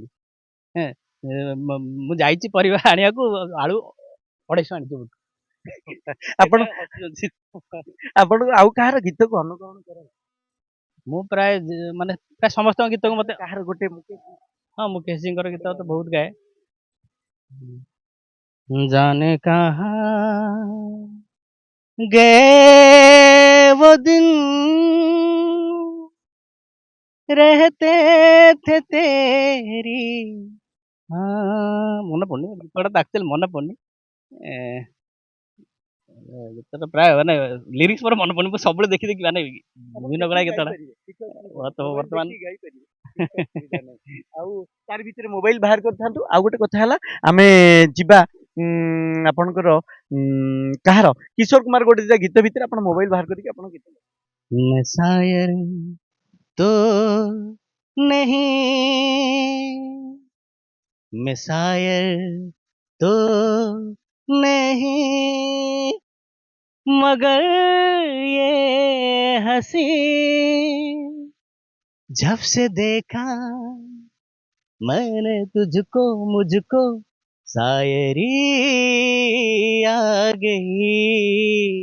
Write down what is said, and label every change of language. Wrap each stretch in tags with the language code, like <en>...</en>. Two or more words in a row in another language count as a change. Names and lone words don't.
<or>ହେଁ, ମୁଁ ଯାଇଛି ପରିବା ଆଣିବାକୁ, ଆଳୁ 250 ଆଣିଛି ବହୁତ। ଆପଣ ଆପଣଙ୍କୁ ଆଉ କାହାର ଗୀତକୁ ଅନୁକରଣ କରନ୍ତି ମୁଁ ପ୍ରାୟ ମାନେ ପ୍ରାୟ ସମସ୍ତଙ୍କ ଗୀତକୁ ମତେ, କାହାର ଗୋଟେ ମୁକେଶ ହଁ ମୁକେଶ ଜୀଙ୍କର ଗୀତ ତ ବହୁତ ଗାଏ।</or> <hi>जाने कहाँ गए वो दिन, रहते थे तेरी,</hi> <or>ମନେ ପଡୁନି ଗୀତଟା ତ ଆକ୍ଚୁଆଲି ମନେ ପଡୁନି। ଗୀତଟା ପ୍ରାୟ ମାନେ ଲିରିକ୍ସ ମୋର ମନେ ପଡୁନି, ମୁଁ ସବୁବେଳେ ଦେଖି ଦେଖି ମାନେ ବିଭିନ୍ନ ଗୁଡା ଗୀତଟା ବର୍ତ୍ତମାନ ଆଉ ତାର ଭିତରେ ମୋବାଇଲ ବାହାର କରିଥାନ୍ତୁ ଆଉ ଗୋଟେ କଥା ହେଲା ଆମେ ଯିବା ଆପଣଙ୍କର କାହାର କିଶୋର କୁମାର ଗୋଟେ ଦିଟା ଗୀତ ଭିତରେ ଆପଣ ମୋବାଇଲ ବାହାର କରିକି ଆପଣ ଗୀତ</or> <hi>मैं शायर तो नहीं, मैं शायर तो नहीं, मगर ये हंसी जब से देखा मैंने तुझको, मुझको शायरी आ गई।</hi>